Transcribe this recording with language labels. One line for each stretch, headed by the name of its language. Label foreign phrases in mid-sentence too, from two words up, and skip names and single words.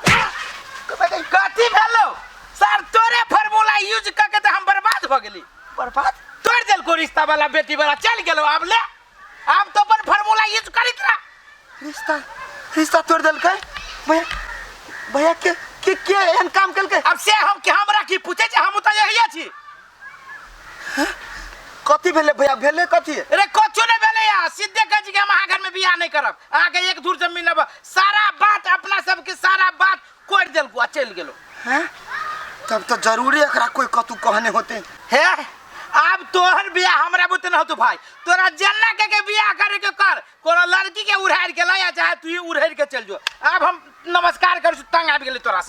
Maithili: कथी भेलो सर तोरे
English: formula use
Maithili: करके तो हम बर्बाद हो गेली बर्बाद तोड़ देल को रिश्ता वाला बेटी वाला चल गेलो अब ले अब तो अपन
English: formula use
Maithili: करित रहा रिश्ता तोड़ देल के भैया के एहन काम केल के अब से हम के हमरा की पूछे छी हम त यही छी कथि भेले भैया भेले कथि अरे कुछ नहीं भेले यार सीधे कह छी कि हम घर में बियाह नहीं करब आगे एक धूर जमीन अब सारा बात अपना सब के सारा बात कोड़ देल को चल गेलो हैं तब तो जरूरी एकरा कोई कतु कहने होते हे अब तोहर बियाह हमरा बुते न होतो भाई तोरा जन्ना के बियाह करे के कर कोनो लड़की के उड़ाड़ के लाया चाहे तू ही उड़ाड़ के चल जो अब हम नमस्कार कर तंग आबि गेली तोरा से